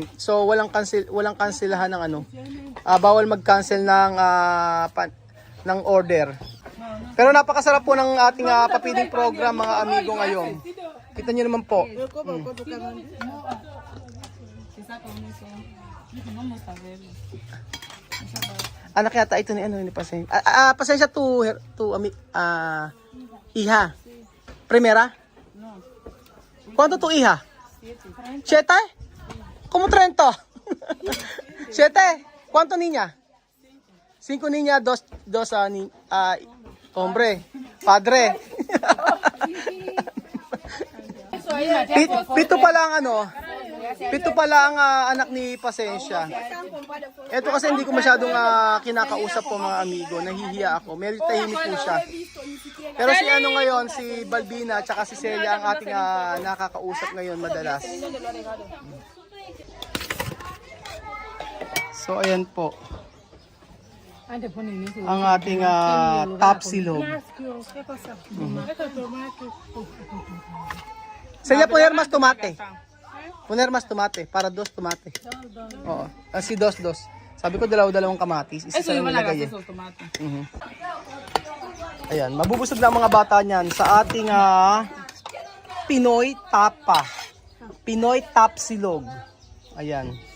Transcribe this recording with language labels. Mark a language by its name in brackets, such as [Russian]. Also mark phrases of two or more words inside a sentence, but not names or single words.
[Filipino] So walang cancelahan ng bawal mag-cancel ng order. Pero napakasarap po ng ating pa-feeding program mga amigo ngayon. Kita niyo naman po. Anak yata ito ni Pasensya. Pasensya hija. [Spanish] Primera? ¿Cuánto tu hija? 7. ¿Cómo 30? 7. ¿Cuánto niña? 5 niña, 2 hombre, padre. [Filipino] Pito pala ang anak ni Pasensya. Ito kasi hindi ko masyadong kinakausap po mga amigo, nahihiya ako. Medyo tahimik po siya. Pero si ngayon, si Balbina at si Celia ang ating nakakausap ngayon madalas. So ayan po. Ang ating tapsilog. Celia, [Spanish] poner mas tomate. Poner mas tomate, para 2 tomate. [Filipino] Oo. Si 2. Sabi ko dalawang kamatis. Isa lang nilagay. Ayan, mabubusog na ang mga bata niyan sa ating Pinoy Tapa. Pinoy Tapsilog. Ayan.